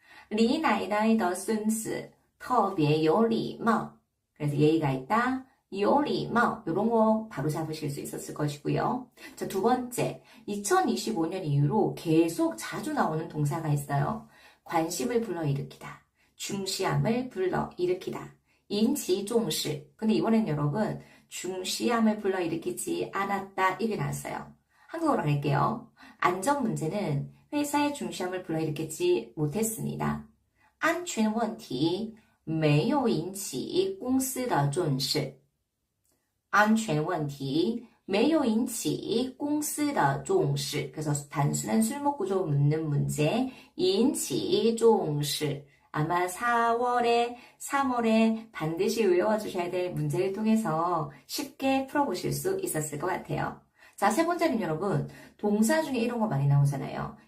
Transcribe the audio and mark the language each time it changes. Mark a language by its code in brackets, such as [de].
[zh] 李奶奶的孙子特别有礼貌 [ko] 그래서 예의가 있다. 有礼貌 이런 거 바로 잡으실 수 있었을 것이고요. 자, 두 번째 2025년 이후로 계속 자주 나오는 동사가 있어요. 관심을 불러일으키다. 중시함을 불러일으키다. 인지重视 근데 이번엔 여러분 중시함을 불러일으키지 않았다 이게 나왔어요. 한국어로 할게요. 안전 문제는 회사의 중시함을 불러일으키지 못했습니다. [zh] 安全问题没有引起公司的重视。安全问题没有引起公司的重视. [ko] 그래서 단순한 술목 구조 묻는 문제, 引起重视. 아마 4월에, 3월에 반드시 외워주셔야 될 문제를 통해서 쉽게 풀어보실 수 있었을 것 같아요. 자, 세 번째는 여러분, 동사 중에 이런 거 많이 나오잖아요.